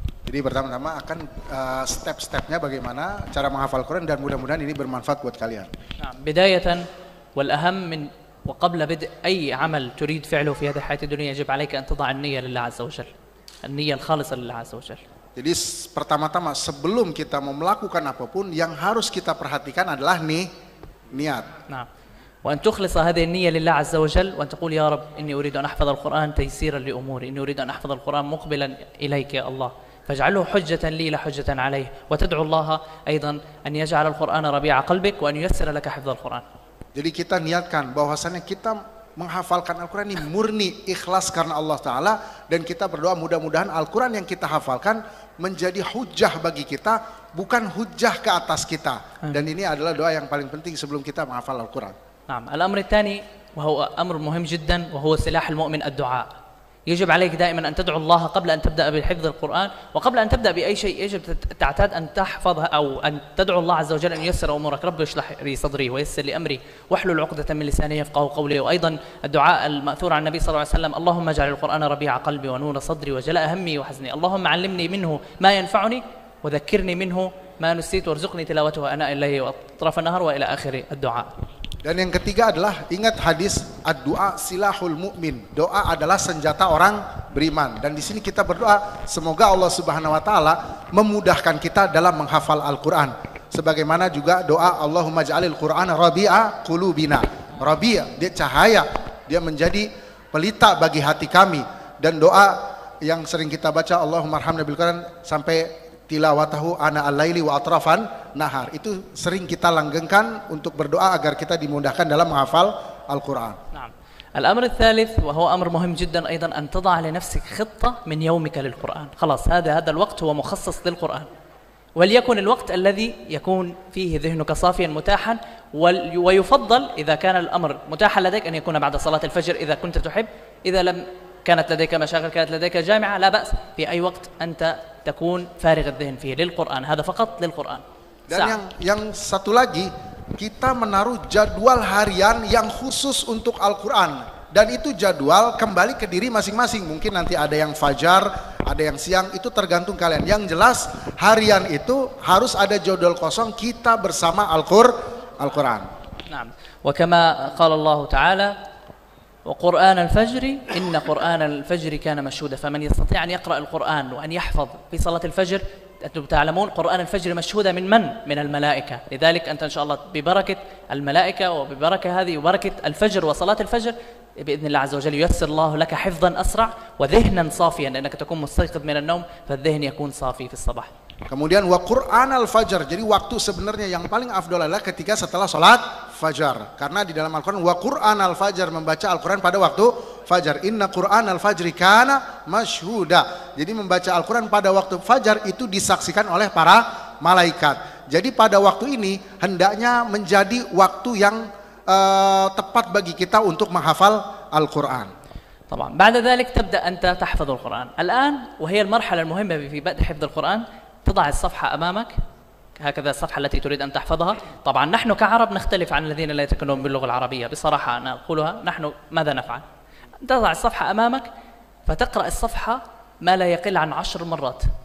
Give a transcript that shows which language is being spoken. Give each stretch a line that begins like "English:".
Indonesian: Jadi pertama-tama akan step-stepnya bagaimana cara menghafal Quran dan mudah-mudahan ini bermanfaat buat kalian.
Arabic: نعم بداية والأهم من وقبل بدء أي عمل تريد فعله في هذه الحياة الدنيا يجب عليك أن تضع النية لله عز وجل، النية الخالصة لله عز وجل.
Indonesian: Jadi pertama-tama sebelum kita mau melakukan apapun yang harus kita perhatikan adalah niat.
Arabic: نعم وأن تخلص هذه النية لله عز وجل وأن تقول يا رب إني أريد أن أحفظ القرآن تيسيرا لأموري، إني أريد أن أحفظ القرآن مقبلا إليك يا الله، فاجعله حجة لي لا حجة عليه، وتدعو الله أيضا أن يجعل القرآن ربيع قلبك وأن ييسر لك حفظ القرآن.
Indonesian: Jadi kita niatkan bahwasannya kita menghafalkan Al-Quran ini murni ikhlas karena Allah Ta'ala, dan kita berdoa mudah-mudahan Al-Quran yang kita hafalkan menjadi hujah bagi kita, bukan hujah ke atas kita. Dan ini adalah doa yang paling penting sebelum kita menghafal Al-Quran.
Arabic: نعم الأمر الثاني وهو أمر مهم جدا وهو سلاح المؤمن الدعاء. يجب عليك دائما أن تدعو الله قبل أن تبدأ بحفظ القرآن، وقبل أن تبدأ بأي شيء يجب تعتاد أن تحفظها أو أن تدعو الله عز وجل أن ييسر أمورك. رب اشرح لي صدري ويسر لي أمري واحلل عقدة من لساني يفقهوا قولي. وأيضا الدعاء المأثور عن النبي صلى الله عليه وسلم اللهم اجعل القرآن ربيع قلبي ونور صدري وجلاء همي وحزني، اللهم علمني منه ما ينفعني وذكرني منه ما نسيت وارزقني تلاوته آناء الليل وأطراف النهار وإلى آخر الدعاء.
Indonesian: Dan yang ketiga adalah ingat hadis
Arabic: ad-du'a silahul mu'min.
Indonesian: Doa adalah senjata orang beriman. Dan di sini kita berdoa semoga Allah Subhanahu wa taala memudahkan kita dalam menghafal Al-Qur'an. Sebagaimana juga doa
Arabic: Allahumma ja'alil Qur'ana rabi'a qulubina.
Indonesian: Rabi', dia cahaya, dia menjadi pelita bagi hati kami. Dan doa yang sering kita baca
Arabic: Allahumma arhamna bil Qur'an
Indonesian: sampai
Arabic: tilawatahu ana al-laili wa atrafan nahar,
Indonesian: itu sering kita langgengkan untuk berdoa agar kita dimudahkan dalam menghafal Al-Quran.
Arabic: نعم. الأمر الثالث وهو أمر مهم جدا أيضا أن تضع لنفسك خطة من يومك للقرآن. خلاص هذا الوقت هو مخصص للقرآن، وليكن الوقت الذي يكون فيه ذهنك صافيا متاحا، ويفضل إذا كان الأمر متاحا لديك أن يكون بعد صلاة الفجر إذا كنت تحب. إذا لم كانت لديك مشاغل، كانت لديك جامعة، لا بأس، في أي وقت أنت تكون فارغ الذهن فيه للقرآن. هذا فقط للقرآن.
Indonesian: Dan yang satu lagi, kita menaruh jadwal harian yang khusus untuk Al-Quran. Dan itu jadwal kembali ke diri masing-masing. Mungkin nanti ada yang fajar, ada yang siang, itu tergantung kalian. Yang jelas harian itu harus ada jadwal kosong kita bersama Al-Quran.
Arabic: نعم. وكما قال الله تعالى وقرآن الفجر إن قرآن الفجر كان مشهودا، فمن يستطيع أن يقرأ القرآن وأن يحفظ في صلاة الفجر. أنتم تعلمون قرآن الفجر مشهودة من الملائكة، لذلك أنت إن شاء الله ببركة الملائكة وببركة هذه وبركة الفجر وصلاة الفجر بإذن الله عز وجل ييسر الله لك حفظا أسرع وذهنا صافيا، لأنك تكون مستيقظ من النوم فالذهن يكون صافي في الصباح.
Indonesian: Kemudian
Arabic: wa Qur'an al-Fajr,
Indonesian: jadi waktu sebenarnya yang paling afdol adalah ketika setelah sholat fajar, karena di dalam Al-Quran wa Qur'an al-Fajr, membaca Al-Quran pada waktu fajar.
Arabic: Inna Qur'an al-Fajri kana masyhuda,
Indonesian: jadi membaca Al-Quran pada waktu fajar itu disaksikan oleh para malaikat. Jadi pada waktu ini hendaknya menjadi waktu yang tepat bagi kita untuk menghafal Al-Quran.
Arabic: طبعا بعد ذلك تبدأ أنت تحفظ القرآن. الآن وهي المرحلة المهمة في بدء حفظ القرآن، تضع الصفحة أمامك هكذا، الصفحة التي تريد أن تحفظها. طبعا نحن كعرب نختلف عن الذين لا يتكلمون باللغة العربية، بصراحة أنا أقولها. نحن ماذا نفعل؟ تضع الصفحة أمامك فتقرأ الصفحة ما لا يقل عن 10 مرات.